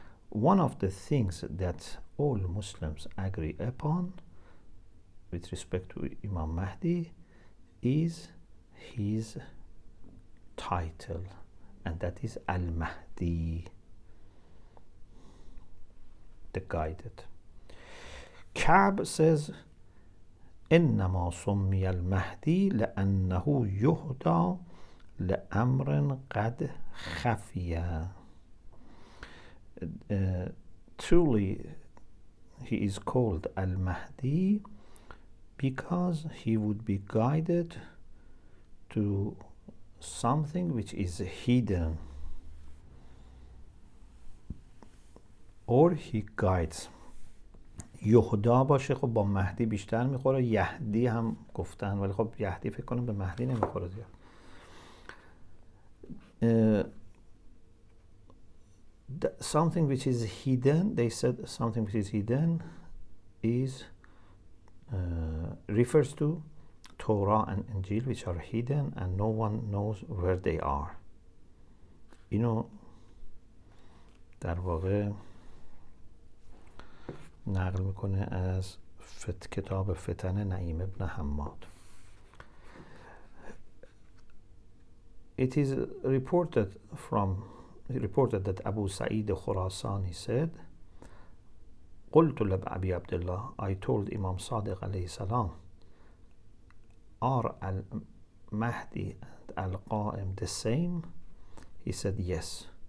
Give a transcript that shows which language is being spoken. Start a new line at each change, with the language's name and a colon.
English: One of the things that all Muslims agree upon with respect to Imam Mahdi is his title, and that is Al-Mahdi, the guided. Ka'b says,
Arabic: إنما سمي المهدي لأنه يهدى لأمر قد خفي.
English: Truly, he is called Al-Mahdi because he would be guided to something which is hidden, or he guides.
Persian: یهدا باشه، خب با مهدی بیشتر میخوره. یهدی هم گفتن، ولی خب یهدی فکر کنم به مهدی نمیخوره زیاد.
English: Something which is hidden, they said something which is hidden is refers to Torah and Injil, which are hidden and no one knows where they are.
Persian: اینو در واقع نقل میکنه از کتاب فتن نعیم ابن حماد.
English: It is reported that Abu Sa'id Khurasani said,
Arabic: قلت لأبي عبد الله,
English: I told Imam Sadiq alayhi salam, are al-Mahdi and al-Qa'im the same? He said yes.